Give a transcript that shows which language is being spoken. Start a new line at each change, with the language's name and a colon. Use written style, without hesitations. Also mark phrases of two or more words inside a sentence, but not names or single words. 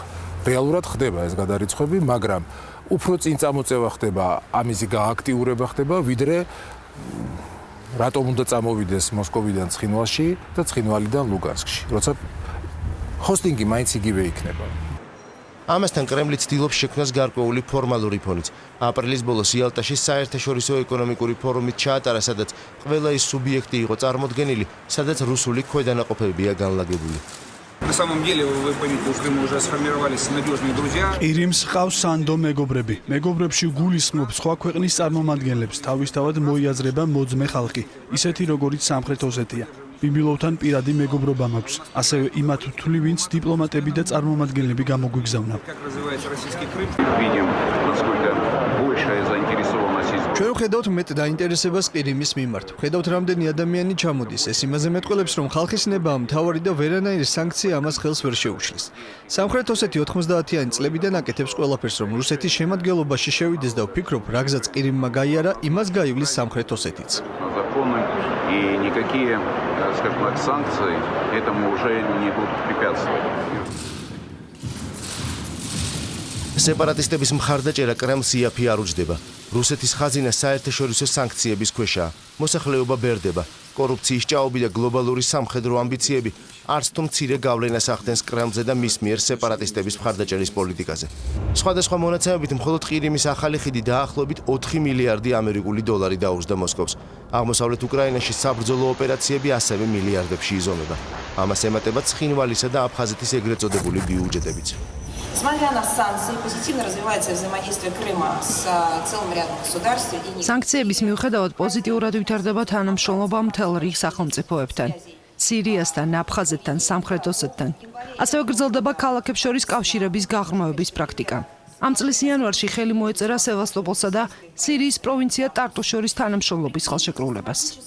Georgian: რეალურად ხდება ეს გადარიცხვები, მაგრამ უფრო წინ წამოწევა ხდება, ამისი გააქტიურება ხდება, ვიდრე რატომ უნდა წამოვიდეს მოსკოვიდან ცხინვალში და ცხინვალიდან ლუგანსკში, როცა ჰოსტინგი მაინც იგივე იქნება. ამასთან კრემლი ცდილობს შექმნას გარკვეული ფორმალური ფონიც. აპრილის ბოლოს იალტაში საერთაშორისო ეკონომიკური ფორუმით ჩაატარა, სადაც ყველა ის სუბიექტი იყო წარმოდგენილი, სადაც რუსული ქვედანაყოფებია განლაგებული.
Russian: На самом деле, вы поймите, что мы уже сформировались надежные друзья.
Georgian: ყირიმს ყავს სანდო მეგობრები. მეგობრებში გულისხმობ სხვა ქვეყნის წარმომადგენლებს, თავისთავად მოიაზრება მოძმე ხალხი, ისეთი როგორიც სამხრეთ ოსეთია. ბიბილოვთან პირადი მეგობრობა მაქვს. ასევე იმათ ვთვლი, ვინც დიპლომატები და წარმომადგენლები გამოგვიგზავნა.
Russian: Как развивается российский Крым? Видим, насколько большая заинтересованность.
Georgian: ჩვენ ვხედავთ მეტ დაინტერესებას ყირიმის მიმართ. ვხედავთ რამდენი ადამიანი ჩამოდის. ეს იმაზე მეტყველებს, რომ ხალხის ნება მთავარი და ვერანაირი სანქცია ამას ხელს ვერ შეუშლის. სამხრეთ ოსეთი 90-იანი წლებიდან აკეთებს ყველაფერს, რომ რუსეთის შემადგენლობაში შევიდეს და ვფიქრობ, რა გზაც ყირიმმა გაიარა, იმას გაივლის სამხრეთ ოსეთიც.
Russian: И никакие, скажем так, санкции этому уже не будут препятствовать.
Georgian: სეპარატისტების მხარდაჭერა კრემლს იაფი არ უჯდება. რუსეთის ხაზინა საერთაშორისო სანქციების ქვეშაა. მოსახლეობა ბერდება. კორუფციის ჭაობი და გლობალური სამხედრო ამბიციები არც თუ მცირე გავლენას ახდენს კრემლზე და მის მიერ სეპარატისტების მხარდაჭერის პოლიტიკაზე. სხვადასხვა მონაცემებით მხოლოდ ყირიმის ახალი ხიდი დაახლოებით 4 მილიარდი ამერიკული დოლარი დაუძდა მოსკოვს. აღმოსავლეთ უკრაინაში საბრძოლო ოპერაციები ასევე მილიარდებში იზომება. ამას ემატება ცხინვალისა და აფხაზეთის ეგრეთ წოდებული ბიუჯეტებიც.
Russian: Несмотря на санкции, позитивно развивается взаимодействие Крыма с целым рядом государств.
Georgian: Санкციების მიუხედავად პოზიტიურად ვითარდება თანამშრომლობა მთელ რიგ სახელმწიფოებთან. სირიასთან, აფხაზეთთან, სამხრეთ ოსეთთან. ასევე გრძელდება ქალაქებს შორის კავშირების გაღრმავების პრაქტიკა. ამ წლის იანვარში ხელი მოეწერა სევასტოპოლსა და სირიის პროვინცია ტარტუს შორის თანამშრომლობის ხელშეკრულებას.